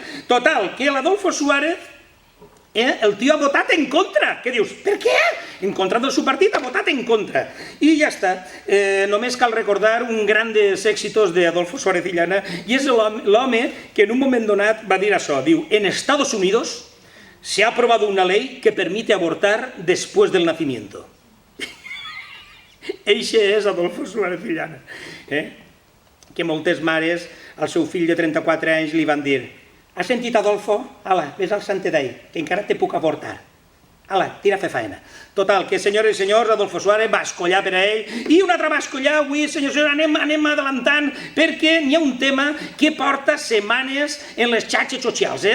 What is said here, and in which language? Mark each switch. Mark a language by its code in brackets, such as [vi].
[ca] Total, que l'Adolfo Suárez, el tio ha votat en contra. Què dius? Per què? En contra del seu partit ha votat en contra. I ja està. Només cal recordar un [es] grandes éxitos [ca] de Adolfo Suárez Illana, i és l'home que en un moment donat va dir això. [es] Diu, en Estados Unidos se ha aprobado una ley que permite abortar después del nacimiento. [ca] Eixe és Adolfo Suárez Illana. Que moltes mares al seu fill de 34 anys li van dir: has sentit, Adolfo? Ala, ves al Santedai, que encara te puc avortar. Ala, tira a fer feina. Total, que senyores i senyors, Adolfo Suárez va escollar per a ell, i un altre va escollar avui, senyors i senyors, anem adelantant, perquè n'hi ha un tema que porta setmanes en les xarxes socials.